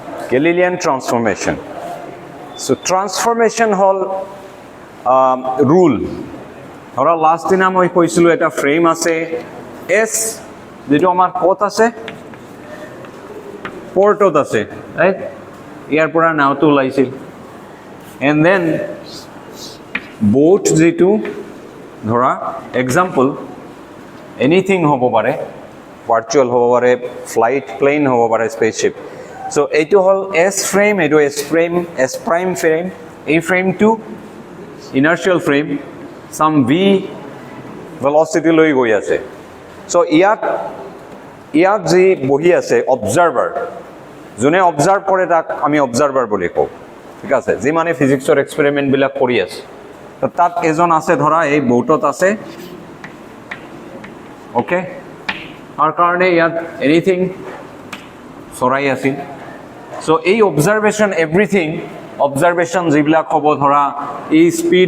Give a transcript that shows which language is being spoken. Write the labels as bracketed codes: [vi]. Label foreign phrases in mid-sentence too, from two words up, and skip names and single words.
[en] Galilean transformation. So transformation hall rule. [as] ধৰা লাষ্ট দিনা মই কৈছিলোঁ এটা ফ্ৰেম আছে এছ যেটো আমাৰ ক'ত আছে পৰ্টত আছে ৰাইট ইয়াৰ পৰা নাওটো ওলাইছিল এণ্ড দেন boat যেটো ধৰা এক্সাম্পল এনিথিং হ'ব পাৰে ভাৰ্চুৱেল হ'ব পাৰে [en] flight plane [as] হ'ব পাৰে স্পেচশ্বিপ চ' এইটো হ'ল এছ ফ্ৰেম এইটো [en] S prime frame [as] এই ফ্ৰেমটো [en] inertial frame some v velocity [as] লৈ গৈ আছে so ইয়াত যি বহি আছে অবজাৰ্ভাৰ যোনে অবজাৰ্ভ কৰে তাক আমি অবজাৰ্ভাৰ বুলি কওঁ ঠিক আছে যি মানে ফিজিক্সৰ এক্সপেৰিমেণ্ট বিলাক কৰি আছে তো তাত এজন আছে ধৰা এই বোটত আছে ওকে আৰু কাৰণে ইয়াত এনিথিং চৰাই আছিল so এই অবজাৰ্ভেশ্যন [en] everything observation [as] যিবিলাক হ'ব ধৰা এই স্পীড